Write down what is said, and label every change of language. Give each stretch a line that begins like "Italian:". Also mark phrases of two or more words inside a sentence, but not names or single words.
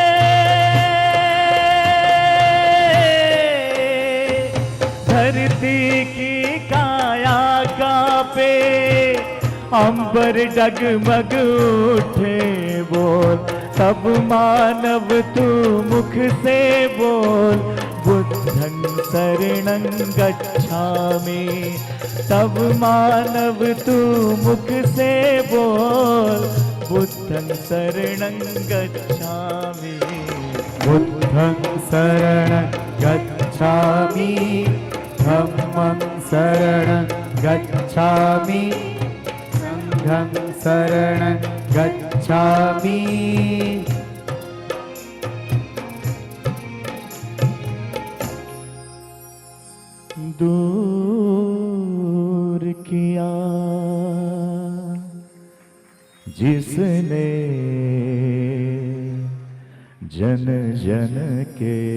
Hindi: धरती की काया कांपे, अंबर डगमग उठे बोल, तब मानव तू मुख से बोल
Pali: बुद्धं शरणं गच्छामि।
Hindi: तब मानव तू मुख से बोल
Pali: बुद्धं शरणं गच्छामि। बुद्धं शरणं गच्छामि, धम्मं शरणं गच्छामि, संघं शरणं गच्छामि।
Hindi: दूर किया जिसने जन जन के